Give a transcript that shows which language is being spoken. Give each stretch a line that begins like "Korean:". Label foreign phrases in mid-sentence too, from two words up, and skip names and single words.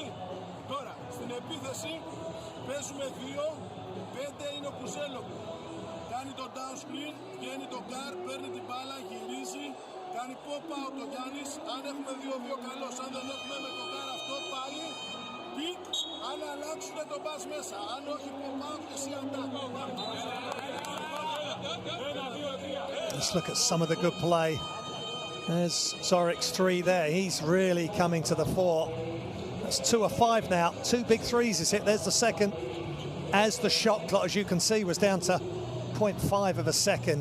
Greek: Τώρα, στην επίθεση παίζουμε 2, 5 είναι ο Κουζέλο. Κάνει το
English: down screen,
Greek: βγαίνει το guard, παίρνει την μπάλα, γυρίζει. Κάνει pop-out ο Γιάννης, αν έχουμε 2-2 καλώς, αν δεν έχουμε με το guard αυτό πάλι, pick, αν αλλάξουμε το pass μέσα, αν όχι pop-out και εσύ attack.
English: Let's look at some of the good play. There's Zorics 3 there, he's really coming to the fore. That's 2 of 5 now, 2 big 3s is hit, there's the second. As the shot clock, as you can see, was down to 0.5 of a second.